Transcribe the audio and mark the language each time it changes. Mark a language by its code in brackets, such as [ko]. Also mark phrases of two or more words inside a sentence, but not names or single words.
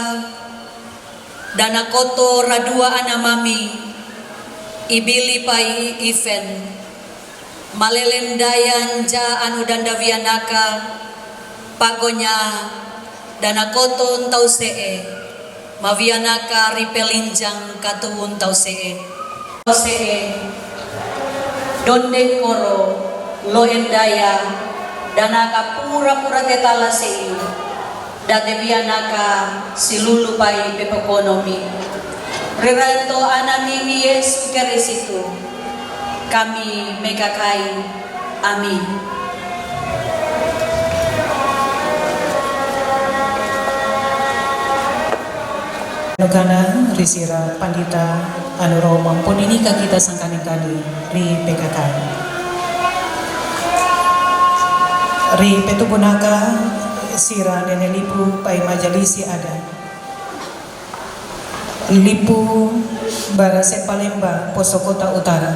[pmf] danakoto radua anamami ibili pai event malelendayan ja anu dandavianaka pagonya danakoto tausee mavianaka ripelinjang katuun tausee donde koro lo endaya danaka pura-pura tetala sei date bianaka silulu pai pepekonomi riranto anani Yesus Kristu kami mekakai amin. Nukana risira Pandita Anuro mampun ini kita sangkani kali ri PKKI. Ri petubunaka sira nene lipu pai majalisi ada. Lipu Barase Palemba Poso Kota Utara.